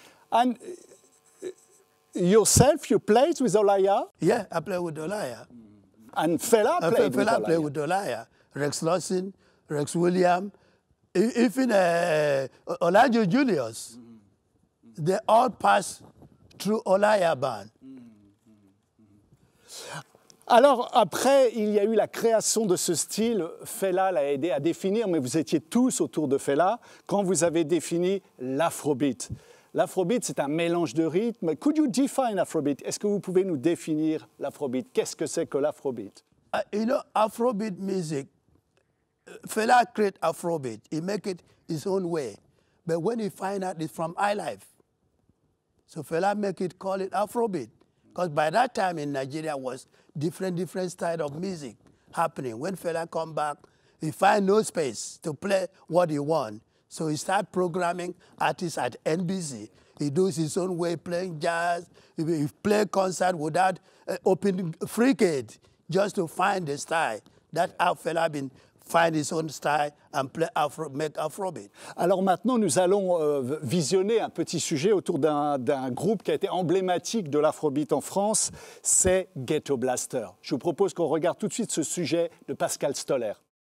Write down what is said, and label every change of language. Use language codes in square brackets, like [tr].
[en] And yourself, you played with Olaya? Yeah, I play with Olaya. And Fela played with Olaya? Fela played with Olaya. Rex Lawson, Rex Williams, even Olajo Julius. They all pass through Olaya band. [fr] Alors, après, il y a eu la création de ce style. Fela l'a aidé à définir, mais vous étiez tous autour de Fela quand vous avez défini l'afrobeat. L'afrobeat, c'est un mélange de rythmes. [en] Could you define afrobeat? [fr] Est-ce que vous pouvez nous définir l'afrobeat? Qu'est-ce que c'est que l'afrobeat? [en] You know, afrobeat music, Fela create afrobeat. He make it his own way. But when he find out it's from highlife, so Fela make it, call it afrobeat. Because by that time in Nigeria was different style of music happening. When Fela come back, he find no space to play what he want. So he start programming artists at NBC. He does his own way, playing jazz. He play concert without opening free-kid, just to find the style. That's how Fela been find his own style and play make Afrobeat. [fr] Alors maintenant, nous allons visionner un petit sujet autour d'un groupe qui a été emblématique de l'Afrobeat en France, c'est Ghetto Blaster. Je vous propose qu'on regarde tout de suite ce sujet de Pascal Stoller.